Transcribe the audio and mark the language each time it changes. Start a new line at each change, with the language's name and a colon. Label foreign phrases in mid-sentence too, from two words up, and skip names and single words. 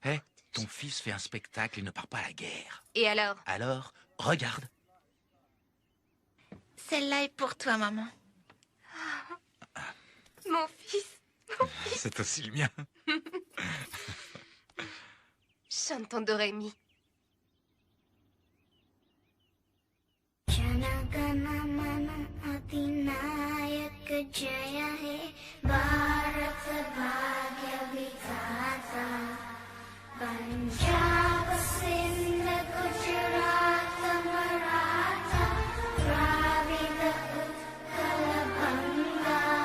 French: Hé, ton fils fait un spectacle et ne part pas à la guerre. Et alors? Alors, regarde. Celle-là est pour toi, maman. Mon fils. C'est aussi le mien. Chante ton Dorémy.
Bangla: জনগণমন অধিনায়ক জয় হে ভারত ভাগ্য বিধাতা পাঞ্জাব সিন্ধ গুজরাট মরাঠা দ্রাবিড় উৎকল বঙ্গ